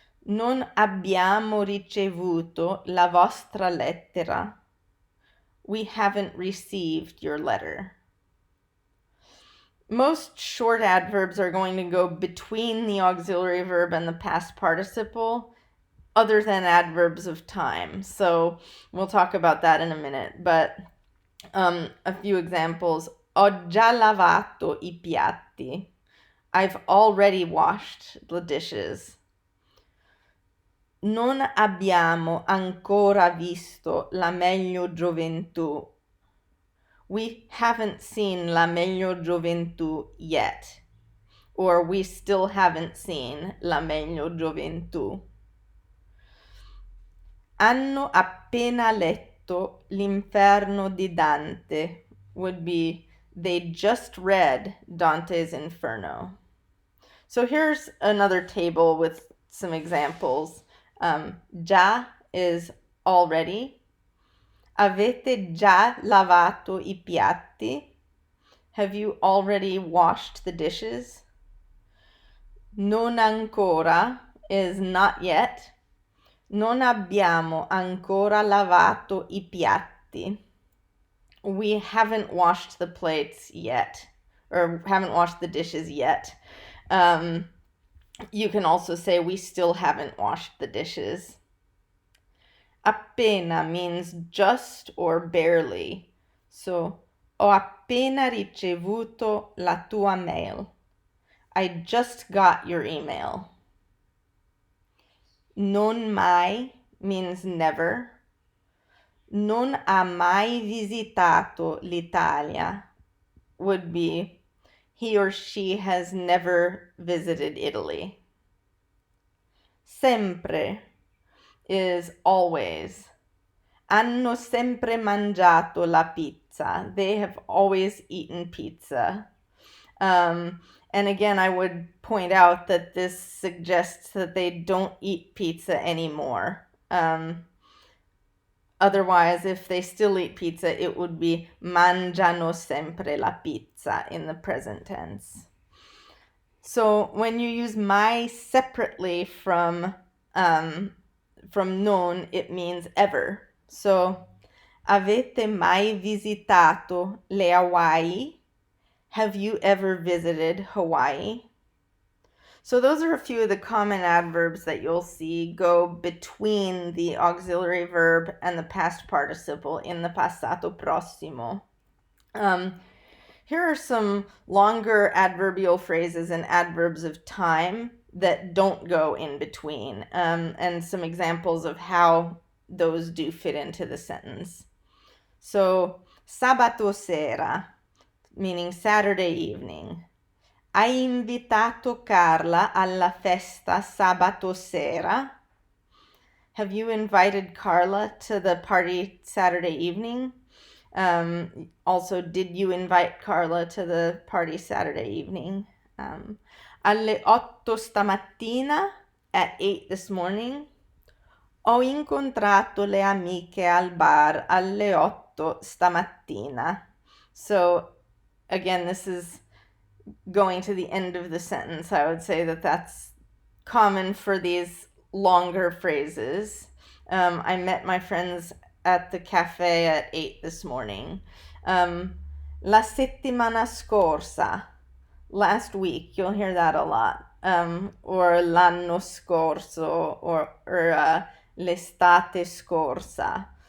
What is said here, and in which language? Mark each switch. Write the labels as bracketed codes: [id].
[it] Non abbiamo ricevuto la vostra lettera. [en] We haven't received your letter. Most short adverbs are going to go between the auxiliary verb and the past participle, other than adverbs of time. So we'll talk about that in a minute. But a few examples. [it] Ho già lavato I piatti. [en] I've already washed the dishes. [it] Non abbiamo ancora visto la meglio gioventù. [en] We haven't seen la meglio gioventù yet. Or we still haven't seen la meglio gioventù. [it] Hanno appena letto l'Inferno di Dante [en] would be they just read Dante's Inferno. So here's another table with some examples. Già is already. [it] Avete già lavato I piatti? [en] Have you already washed the dishes? Non ancora is not yet. [it] Non abbiamo ancora lavato I piatti. [en] We haven't washed the plates yet, or haven't washed the dishes yet. You can also say we still haven't washed the dishes. Appena means just or barely. [it] So, ho appena ricevuto la tua mail. [en] I just got your email. Non mai means never. [it] Non ha mai visitato l'Italia [en] would be he or she has never visited Italy. Sempre is always. [it] Hanno sempre mangiato la pizza. [en] They have always eaten pizza. And again, I would point out that this suggests that they don't eat pizza anymore. Otherwise, if they still eat pizza, it would be [it] mangiano sempre la pizza [en] in the present tense. So when you use mai separately from non, it means ever. [it] So, avete mai visitato le Hawaii? [en] Have you ever visited Hawaii? So those are a few of the common adverbs that you'll see go between the auxiliary verb and the past participle in the passato prossimo. Here are some longer adverbial phrases and adverbs of time that don't go in between, and some examples of how those do fit into the sentence. So, sabato sera, meaning Saturday evening. [it] Hai invitato Carla alla festa sabato sera? [en] Have you invited Carla to the party Saturday evening? Also, did you invite Carla to the party Saturday evening? [it] Alle 8 stamattina, [en] at 8 this morning. [it] Ho incontrato le amiche al bar alle 8 stamattina. [en] So, again, this is going to the end of the sentence. I would say that that's common for these longer phrases. I met my friends at the cafe at 8 this morning. [it] La settimana scorsa, [en] last week, you'll hear that a lot. Or [it] l'anno scorso, [en] or [it] l'estate scorsa.